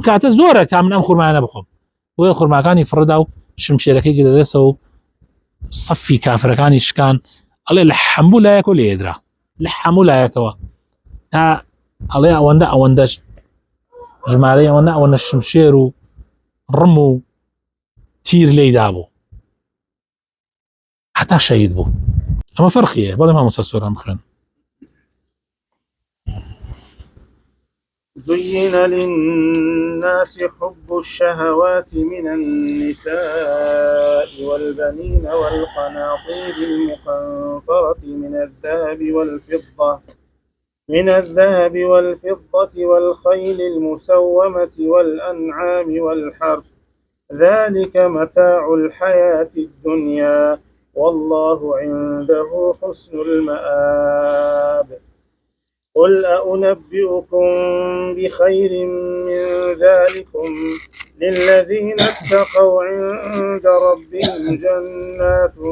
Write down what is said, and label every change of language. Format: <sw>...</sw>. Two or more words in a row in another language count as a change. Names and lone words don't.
<ckb>کاتە زۆرە تا من ئەم خورمانە بخۆم بۆیە خورماکانی فڕدا و شمشێرەکەی گرەدەسەوە و سەفی کافرەکانی شکان ئەڵێ لە هەموو لایەکەوە لێدرا لە هەموو لایەکەوە تا ئەڵێ ئەوەندەش ژمارەی ئەوەندە شمشێر و ڕم و تیر لێیدا بوو حتا شەهید بوو ئەمە فەرقیە بەڵێ مامۆستا سووران بخوێن</ckb> <ar>زين للناس حب الشهوات من النساء والبنين والقناطير المقنطرة من الذهب والفضة والخيل المسومة والأنعام والحرث ذلك متاع الحياة الدنيا والله عنده حسن المآب قل أنبئكم بخير من ذلكم للذين اتقوا عند ربهم جنات</ar>